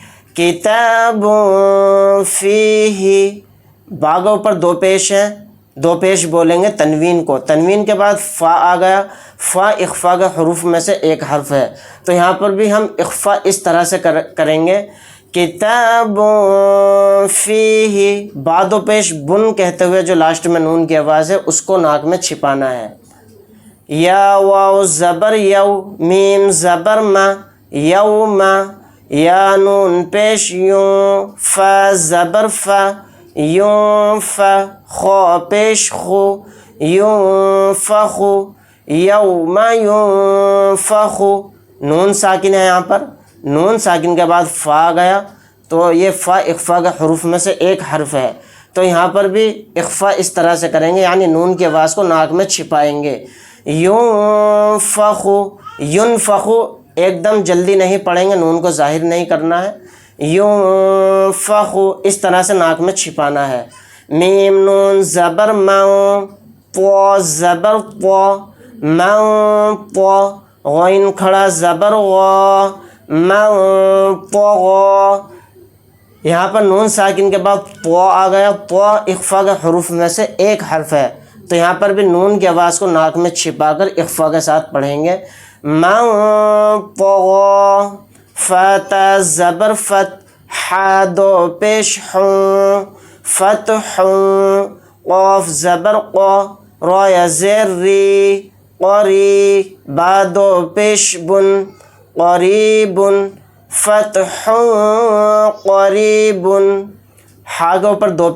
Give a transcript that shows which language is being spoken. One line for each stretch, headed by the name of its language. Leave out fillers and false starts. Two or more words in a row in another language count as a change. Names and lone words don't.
Urdu: کتابوں فی ہی، باغ اوپر دو پیش ہیں، دو پیش بولیں گے تنوین کو، تنوین کے بعد فا آ گیا، فا اخفا کے حروف میں سے ایک حرف ہے، تو یہاں پر بھی ہم اخفا اس طرح سے کریں گے، کتاب فیہ، بعد و پیش بن کہتے ہوئے جو لاسٹ میں نون کی آواز ہے اس کو ناک میں چھپانا ہے۔ یا واو زبر یو، میم زبر ما، یوم، یا نون پیش یوں، فا زبر فا، یوں فا، خو پیش خو، یوں فخو، یوم ینفخو، نون ساکن ہے، یہاں پر نون ساکن کے بعد فا آ گیا، تو یہ فا اخفا کے حروف میں سے ایک حرف ہے، تو یہاں پر بھی اخفا اس طرح سے کریں گے، یعنی نون کی آواز کو ناک میں چھپائیں گے۔ ینفخو، ینفخو ایک دم جلدی نہیں پڑھیں گے، نون کو ظاہر نہیں کرنا ہے، ینفخو اس طرح سے ناک میں چھپانا ہے۔ میم نون زبر مو، پو زبر پو، مو پو، غین کھڑا زبر غو، مو پو غو، یہاں پر نون ساکن کے بعد پو آ گیا، پو اخفا کے حروف میں سے ایک حرف ہے، تو یہاں پر بھی نون کی آواز کو ناک میں چھپا کر اخفا کے ساتھ پڑھیں گے، مو پو غو، فتا زبر فت، حا دو پیش حوں، فتح، قوف زبر قو، رو یا زیر ری، قری، با دو پیش بن، قریب، فتح قریب، ہا کے اوپر دو